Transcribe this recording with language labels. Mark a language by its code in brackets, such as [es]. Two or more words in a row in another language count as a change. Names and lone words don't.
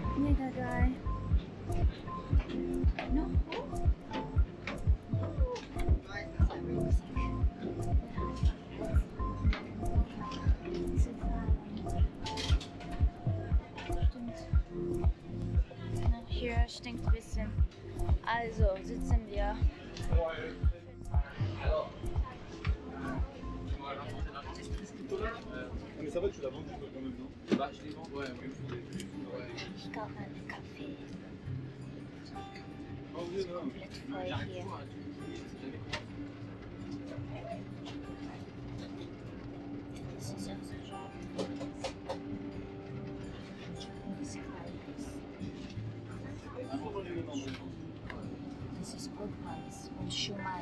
[en] Hey that guy. No. [de] Hier stinkt ein bisschen. Also sitzen wir. [fr] Mais ça va, tu l'as vendu toi quand même, non? Bah, je l'ai vendu. Ouais, [de] Ich kaufe einen Kaffee. [fr] Oh, oui, non. [de] Komplett voll hier. Das ist unser Job. Das ist Burgreis und Chiang Mai.